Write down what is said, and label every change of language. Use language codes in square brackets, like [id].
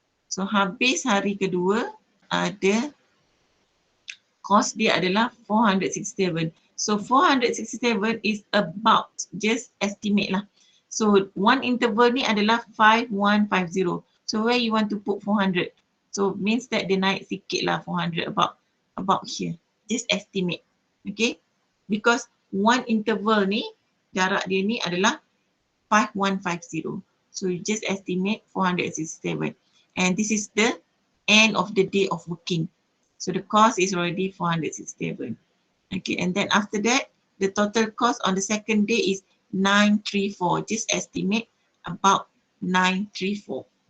[ms] So, habis hari kedua, ada cost dia adalah 467. [en] So 467 is about, just estimate [ms] lah. [en] So one interval [ms] ni adalah [en] 5150. So where you want to put 400? So means that [ms] dia naik sikit lah [en] 400 about here. Just estimate. Okay. Because one interval [ms] ni, jarak dia ni adalah 5150. [en] So you just estimate 467. And this is the end of the day of working. So the cost is already 467. Okay, and then after that, the total cost on the second day is 934. Just estimate about 934.